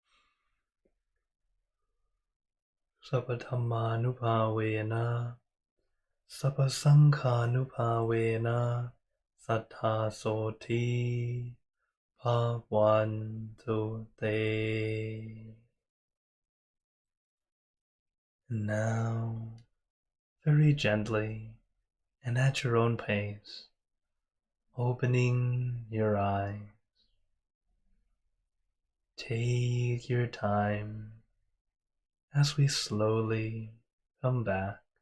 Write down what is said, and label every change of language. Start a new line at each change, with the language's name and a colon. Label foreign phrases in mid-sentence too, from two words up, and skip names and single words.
Pali: Sappathamma Nupavena Sappasangha Nupavena Sattha Soti Bhavantu Te.
English: Now, very gently and at your own pace, opening your eyes, Take your time as we slowly come back.